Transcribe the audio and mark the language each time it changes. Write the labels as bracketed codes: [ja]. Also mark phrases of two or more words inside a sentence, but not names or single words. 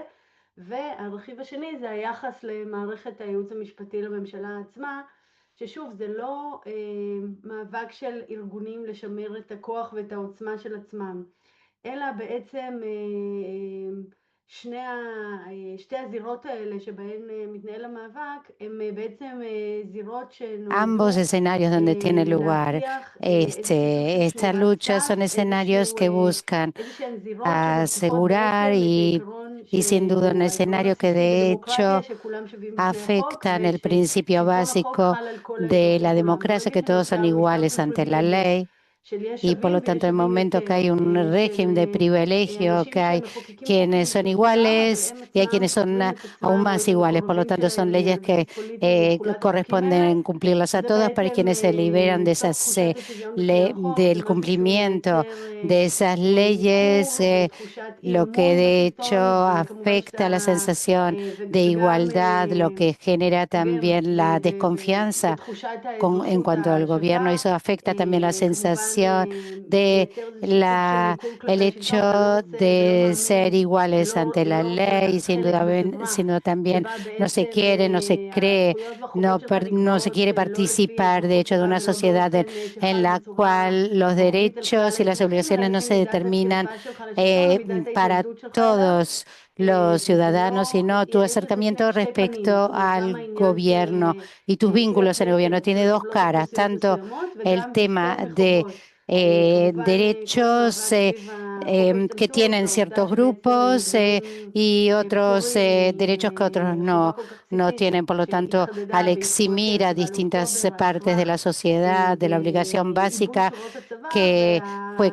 [he] והרכיב השני זה היחס למערכת הייעוץ המשפטי לממשלה עצמה, ששוב זה לא מאבק של ארגונים לשמר את הכוח ואת העוצמה של עצמם, אלא בעצם שתי הזירות האלה שבהן מתנהל המאבק, הם בעצם זירות [es] Ambos [he] שנועדו [es] escenarios donde tiene lugar [he] להבטיח איזשהו סוג של [es] estas [he] שומרת [es] luchas [he] סף, [es] son escenarios que buscan [he] איזשהן זירות שמבטיחות [es] asegurar [he] בעצם את העיקרון [es] y sin duda un [he] שהוא העיקרון [es] escenario que [he] הבסיסי [es] de [he] בדמוקרטיה, [es] hecho [he] שכולם שווים בפני החוק [es] afectan el principio [he] וששלטון החוק [es] básico [he] חל על כל [es] de la [he] האזרחים כולם. [es] democracia, que [he] ברגע [es] todos son [he] שנוצר משטר [es] iguales [he] של [es] ante la [he] פריבילגיה, [es] ley. [he] של יש [es] Y por [he] שווים [es] lo [he] ויש [es] tanto, el [he] שווים [es] momento que [he] יותר, [es] hay un [he] של [es] régimen de privilegio, [he] אנשים [es] que hay [he] שמחוקקים [es] quienes [he] חוקים [es] son [he] שלטעמם, אבל [es] iguales [he] הם [es] y hay [he] עצמם [es] quienes son [he] סופרים את [es] aún [he] עצמם או [es] más [he] את [es] iguales. Por lo [he] המקורבים [es] tanto, son [he] שלהם [es] leyes [he] על [es] que [he] בסיס פוליטי מתחולת החוקים האלה. [es] corresponden cumplirlas a [he] זה [es] todas para [he] בעצם [es] quienes se liberan de [he] ליצור [es] esas, [he] תחושת השוויון בפני החוק, זה [es] del [he] משהו שהוא [es] cumplimiento [he] מייצר [es] de esas leyes, [he] ניכור ותחושת אי [es] lo que [he] אמון [es] de hecho [he] בשלטון, וכמובן [es] afecta la [he] שאתה [es] sensación de [he] וגם [es] igualdad, lo que genera también la desconfianza [he] בתחושת [es] en [he] האזרחות [es] cuanto al gobierno. [he] השווה, [es] Eso afecta también la [he] כמובן [es] sensación de [he] מייצר איזשהו סוג של ניכור [es] el [he] כלפי השלטון, אתה לא [es] hecho [he] רוצה ולא [es] de [he] מאמין [es] ser iguales ante la [he] ולא רוצה [es] ley, [he] לקחת [es] sin [he] חלק [es] duda, [he] בחברה [es] sino también [he] שבה [es] no se [he] בעצם [es] quiere, no se cree, [he] הזכויות והחובות שלך [es] no se [he] נקבעות [es] quiere [he] לא לפי [es] participar, de [he] אזרחות [es] hecho, de [he] שלך [es] una [he] ולא [es] sociedad [he] באופן [es] en [he] שחל [es] la [he] בצורה [es] cual los [he] רוחבית על כלל [es] derechos y las [he] האזרחים, אלא [es] obligaciones no [he] לפי [es] se [he] מידת [es] determinan [he] הכפיפה שלך לשלטון ומידת [es] para [he] ההתנגדות שלך אליו. [es] todos los [he] וזה [es] ciudadanos, [he] לא, [es] sino tu [he] יש לזה [es] acercamiento [he] שתי פנים, זאת [es] respecto [he] אומרת גם [es] al [he] העניין של [es] gobierno y tus [he] שיח [es] vínculos en el [he] בעצם [es] gobierno. [he] רוצה [es] Tiene dos [he] לבלוט [es] caras, [he] אוכלוסיות [es] tanto [he] מסוימות [es] el [he] וגם [es] tema [he] פטור [es] de [he] מחובות. [es] derechos que tienen ciertos grupos y otros derechos que otros no tienen. Por lo tanto, al eximir a distintas partes de la sociedad de la obligación básica que fue